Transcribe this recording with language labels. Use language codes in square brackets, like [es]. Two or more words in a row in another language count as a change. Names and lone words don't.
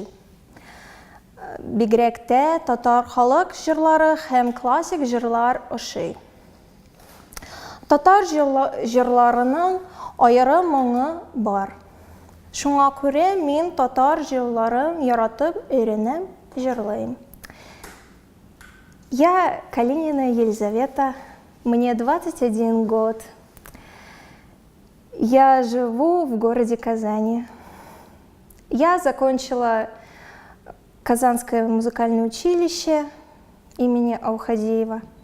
[tt] Бигрәк тә татар халык җырлары һәм классик җырлар ошый. Татар җырларының аерым моңы бар. Шуңа күрә мин татар җырларын яратып өйрәнәм, җырлыйм. [ru] Я Калинина Елизавета, мне 21 год. Я живу в городе Казани. Я закончила Казанское музыкальное училище имени Аухадеева.